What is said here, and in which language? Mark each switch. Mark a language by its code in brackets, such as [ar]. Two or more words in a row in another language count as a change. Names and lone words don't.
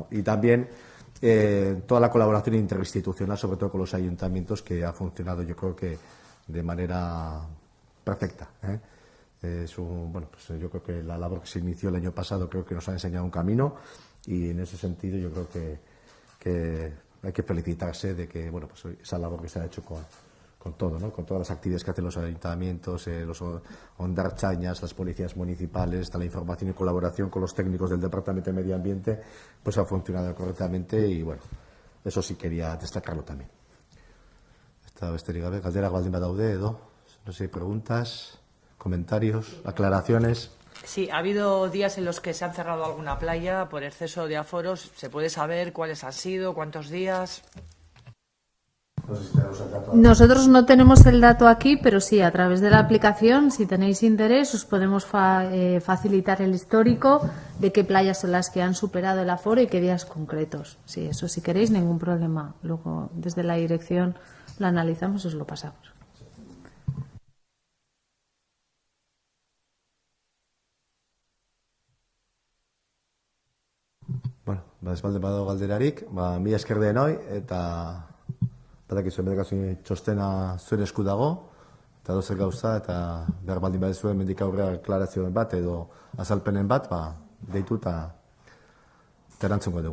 [es] Y también toda la colaboración interinstitucional, sobre todo con los ayuntamientos, que ha funcionado, yo creo que de manera perfecta, yo creo que la labor que se inició el año pasado creo que nos ha enseñado un camino, y en ese sentido yo creo que hay que felicitarse de que esa labor que se ha hecho con todo, ¿no? Con todas las actividades que hacen los ayuntamientos, los hondarchañas, las policías municipales, la información y colaboración con los técnicos del Departamento de Medio Ambiente, pues ha funcionado correctamente, y eso sí quería destacarlo también. [eu] Esta besterik gabe, galdera baldin badaude edo, [es] no sé, preguntas, comentarios, aclaraciones. Sí, ha habido días en los que se han cerrado alguna playa por exceso de aforos. ¿Se puede saber cuáles han sido, cuántos días? No sé si tenemos el dato. Nosotros no tenemos el dato aquí, pero sí, a través de la aplicación, si tenéis interés, os podemos facilitar el histórico de qué playas son las que han superado el aforo y qué días concretos. Sí, eso si queréis, ningún problema. Luego, desde la dirección lo analizamos y os lo pasamos. [eu] Bueno, ez balde badago galderarik, mila esker denoi, eta badakizuen bedakazuen txostena zuen esku dago, eta dozer gauza, eta behar baldin badezuen mendik aurrera deklarazioen bat edo azalpenen bat, deitu eta erantzungo dugu, bale?